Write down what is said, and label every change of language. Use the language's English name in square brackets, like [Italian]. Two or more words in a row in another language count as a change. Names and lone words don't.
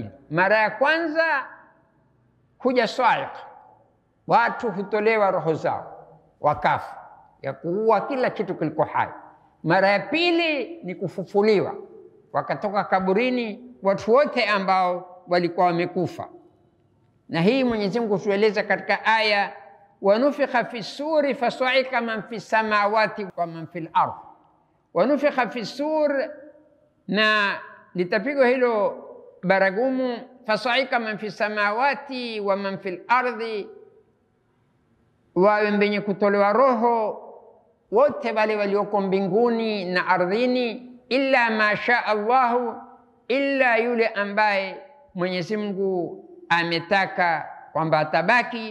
[Swahili] Mara ya kwanza huja swaiq, watu hutolewa roho zao wakafu, ya kuua kila kitu kiliko hai. Mara ya pili ni kufufuliwa, wakatoka kaburini watu wote ambao walikuwa wamekufa. Na hii Mwenyezi Mungu tueleza katika aya, [Arabic] وَنُفِخَ فِي الصُّورِ فَصَعِقَ مَنْ فِي السَّمَاوَاتِ وَمَنْ فِي الْأَرْضِ. وَنُفِخَ فِي الصُّورِ, [Swahili] na litapigwa hilo baragumu, [Arabic] فَصَعِقَ مَنْ فِي السَّمَاوَاتِ وَمَنْ فِي الْأَرْضِ, [Swahili] wawe mbenye kutolewa roho wote wale walioko mbinguni na ardhini, [Arabic] إِلَّا مَا شَاءَ اللَّهُ, [Swahili] illa yule ambaye Mwenyezi Mungu ametaka kwamba atabaki.